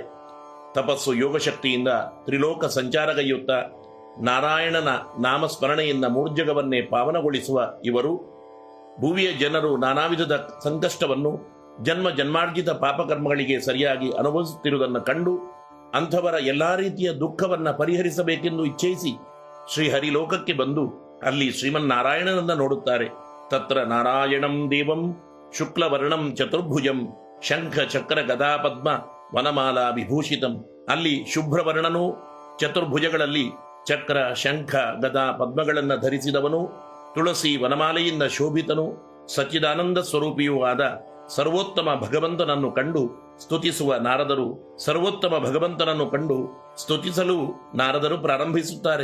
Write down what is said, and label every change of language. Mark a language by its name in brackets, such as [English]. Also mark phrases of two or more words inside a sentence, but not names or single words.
[Kannada] ತಪಸ್ಸು ಯೋಗಶಕ್ತಿಯಿಂದ ತ್ರಿಲೋಕ ಸಂಚಾರಗೈಯುತ್ತ ನಾರಾಯಣನ ನಾಮಸ್ಮರಣೆಯಿಂದ ಮೂರ್ಜಗವನ್ನೇ ಪಾವನಗೊಳಿಸುವ ಇವರು ಭೂಮಿಯ ಜನರು ನಾನಾ ವಿಧದ ಸಂಕಷ್ಟವನ್ನು ಜನ್ಮ ಜನ್ಮಾರ್ಜಿತ ಪಾಪಕರ್ಮಗಳಿಗೆ ಸರಿಯಾಗಿ ಅನುಭವಿಸುತ್ತಿರುವುದನ್ನು ಕಂಡು ಅಂಥವರ ಎಲ್ಲಾ ರೀತಿಯ ದುಃಖವನ್ನ ಪರಿಹರಿಸಬೇಕೆಂದು ಇಚ್ಛಿಸಿ ಶ್ರೀಹರಿ ಲೋಕಕ್ಕೆ ಬಂದು ಅಲ್ಲಿ ಶ್ರೀಮನ್ನಾರಾಯಣನನ್ನ ನೋಡುತ್ತಾರೆ. [Sanskrit] ತತ್ರ ನಾರಾಯಣಂ ದೇವಂ ಶುಕ್ಲವರ್ಣಂ ಚತುರ್ಭುಜಂ ಶಂಖ ಚಕ್ರ ಗದಾ ಪದ್ಮ ವನಮಾಲಾ ವಿಭೂಷಿತಂ. [Kannada] ಅಲ್ಲಿ ಶುಭ್ರವರ್ಣನು, ಚತುರ್ಭುಜಗಳಲ್ಲಿ ಚಕ್ರ ಶಂಖ ಗದಾ ಪದ್ಮಗಳನ್ನು ಧರಿಸಿದವನು, ತುಳಸಿ ವನಮಾಲೆಯಿಂದ ಶೋಭಿತನು, ಸಚ್ಚಿದಾನಂದ ಸ್ವರೂಪಿಯೂ ಆದ ಸರ್ವೋತ್ತಮ ಭಗವಂತನನ್ನು ಕಂಡು ಸ್ತುತಿಸುವ ನಾರದರು ಸರ್ವೋತ್ತಮ ಭಗವಂತನನ್ನು ಕಂಡು ಸ್ತುತಿಸಲು ನಾರದರು ಪ್ರಾರಂಭಿಸುತ್ತಾರೆ.